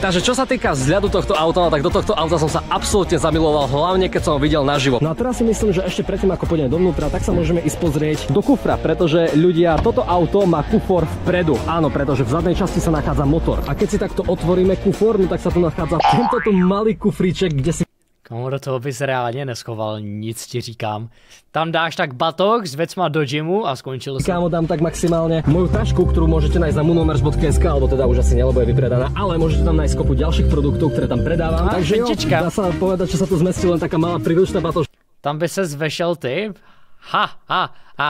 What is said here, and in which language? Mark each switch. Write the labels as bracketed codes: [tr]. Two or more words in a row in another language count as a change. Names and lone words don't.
[sk] Takže čo sa týka vzhľadu tohto auta, no tak do tohto auta som sa absolútne zamiloval, hlavne keď som ho videl naživo. No a teraz si myslím, že ešte predtým ako pôjdeme dovnútra, tak sa môžeme ísť pozrieť do kufra, pretože ľudia, toto auto má kufor vpredu. Áno, pretože v zadnej časti sa nachádza motor. A keď si takto otvoríme kufor, no tak sa tu nachádza tento tu malý kufríček, kde si [cs] Komu do toho bys reálně neschoval, nic ti říkám. [sk] Tam dáš tak batok s vecma do gymu a skončil sa. Kámo, dám tak maximálne moju tašku, ktorú môžete nájsť na moonomers.sk, alebo teda už asi nelebo je vypredaná, ale môžete tam nájsť kopu ďalších produktov, ktoré tam predávam. Takže jo, dá sa povedať, že sa tu zmestí len taká malá príručná batož. [cs] Tam by ses vešel ty? Ha.